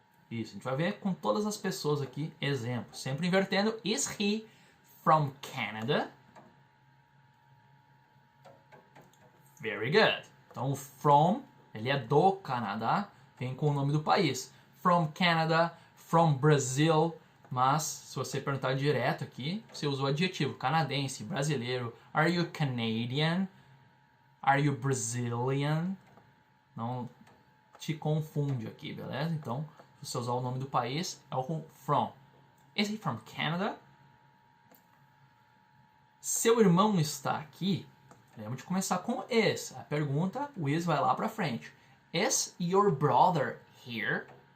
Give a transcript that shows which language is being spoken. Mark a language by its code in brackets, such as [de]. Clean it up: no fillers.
[pt] Isso, a gente vai ver com todas as pessoas aqui exemplos. Sempre invertendo. [en] Is he from Canada? Very good. [pt] Então o from, ele é do Canadá, vem com o nome do país. [en] From Canada, from Brazil. [pt] Mas se você perguntar direto aqui, você usa o adjetivo canadense, brasileiro. [en] Are you Canadian? Are you Brazilian? [pt] Não te confunde aqui, beleza? Então, se você usar o nome do país, é o com from. [en] Is he from Canada? [pt] Seu irmão está aqui? Lembra de começar com is. A pergunta, o is vai lá pra frente. [en] Is your brother here?